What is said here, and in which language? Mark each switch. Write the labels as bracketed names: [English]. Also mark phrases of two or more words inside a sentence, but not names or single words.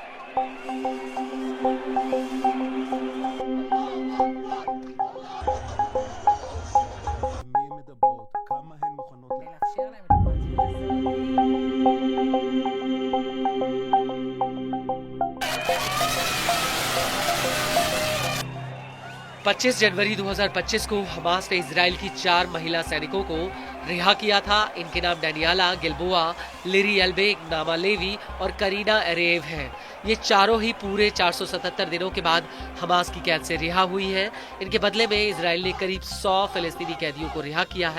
[Hebrew] כמה הן מוכנות לאפשר להם את הפרטיות הזאת। [Hindi] 25 जनवरी 2025 को हमास ने इजराइल की 4 महिला सैनिकों को रिहा किया था। इनके नाम डैनियाला गिल्बोआ, लिरी एल्बेग, नामा लेवी और करीना एरेव हैं। ये चारों ही पूरे 477 दिनों के बाद हमास की कैद से रिहा हुई हैं। इनके बदले में इजराइल ने करीब 100 फिलिस्तीनी कैदियों को रिहा किया है।